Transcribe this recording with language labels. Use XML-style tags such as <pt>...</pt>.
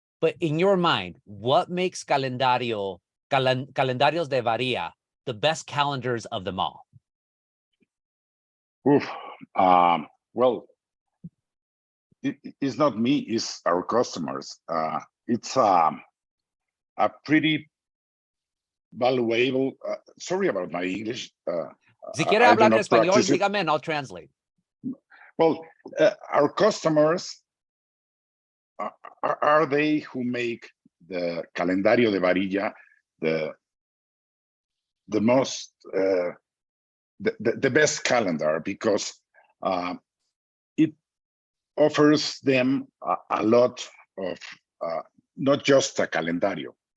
<en>But in your mind, what makes Calendarios de Varilla the best calendars of them all? Oof. Well, it's not me, it's our customers. It's a pretty valuable, sorry about my English.</en> <es>Si quiere hablar en español, dígame</es> <en>and I'll translate. Well, our customers are they who make the Calendario de Varilla the most the best calendar, because it offers them a lot of not just a calendario.</en>